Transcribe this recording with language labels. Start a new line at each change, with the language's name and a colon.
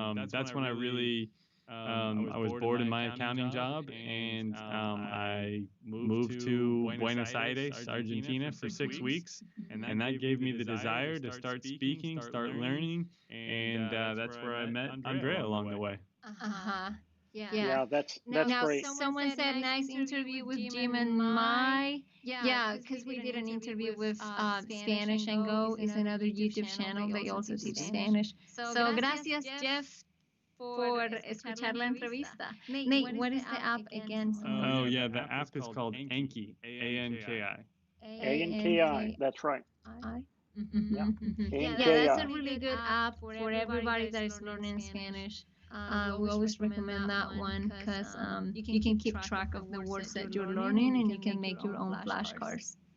English: That's when I really, I was bored in my accounting job, and I moved to Buenos Aires, Argentina, for 6 weeks, and that gave me the desire to start speaking, start learning, and that's where I met Andrea along the way. Yeah, that's Now, great. someone said nice interview with Jim and Mai. Yeah, because we did an interview with Spanish and Go is another YouTube channel. They also teach Spanish.
Spanish: So, gracias, Jeff, por escuchar la entrevista.
English: Nate, what is the app again? Oh, yeah, the app is called Anki, A-N-K-I. A-N-K-I, that's right. Yeah, Yeah, A-N-K-I. that's a really good app for everybody that is learning Spanish. We always recommend that one because you can keep track of the words that you're learning and you can make your own flashcards.